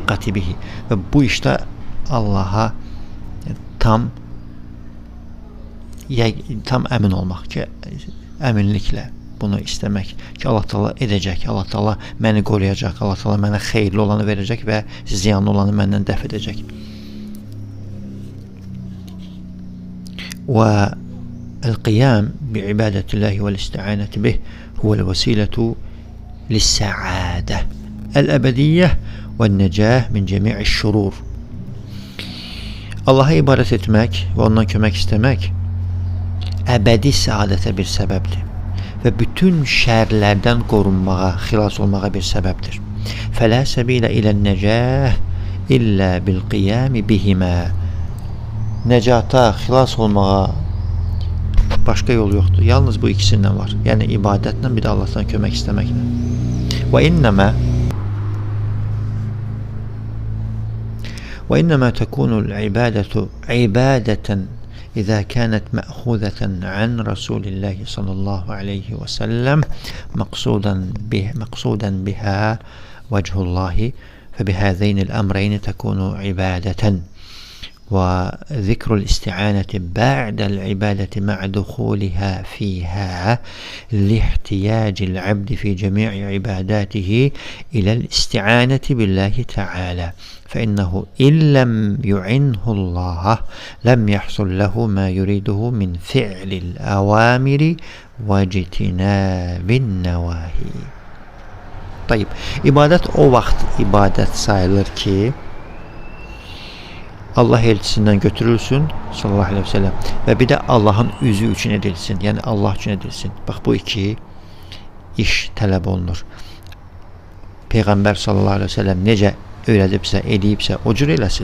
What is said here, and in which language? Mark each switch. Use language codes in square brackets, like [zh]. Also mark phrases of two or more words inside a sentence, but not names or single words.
[az] Və bu işdə Allaha tam əmin olmaq ki, əminliklə bunu istəmək ki, Allah Taala edəcək, Allah Taala məni qoruyacaq, Allah Taala mənə xeyirli olanı verəcək və ziyanlı olanı məndən dəf edəcək. [ar] والقيام بعبادة الله والاستعانة به هو الوسيلة للسعادة الأبدية والنجاة من جميع الشرور. [az] Allah'a ibadet etmək və ondan kömək istəmək əbədi səadətə bir səbəbdir və bütün şərlərdən qorunmağa, xilas olmağa bir səbəbdir. [ar] فلا سبيل إلى النجاة إلا بالقيام بهما. [az] Nəcata, xilas olmağa başqa yol yoxdur. Yalnız bu ikisindən var. Yəni ibadətlə, bir də Allahdan kömək istəməklə. [ar] وإنما تكون العبادة عبادة إذا كانت مأخوذة عن رسول الله صلى الله عليه وسلم مقصودا بها وجه الله فبهذين الأمرين تكون عبادة. وذكر الاستعانة بعد العبادة مع دخولها فيها لاحتياج العبد في جميع عباداته إلى الاستعانة بالله تعالى، فإنه إن لم يعنه الله لم يحصل له ما يريده من فعل الأوامر واجتناب النواهي. طيب, [az] ibadet o vaxt ibadet sayılır ki Allah elçisindən götürülsün [ar] صلى الله عليه وسلم [az] və bir də Allahın üzü üçün edilsin, yəni Allah üçün edilsin. Bax, bu iki iş tələb olunur. Peyğəmbər [ar] صلى الله عليه وسلم [az] necə öyrədibsə, edibsə, o cür eləsin.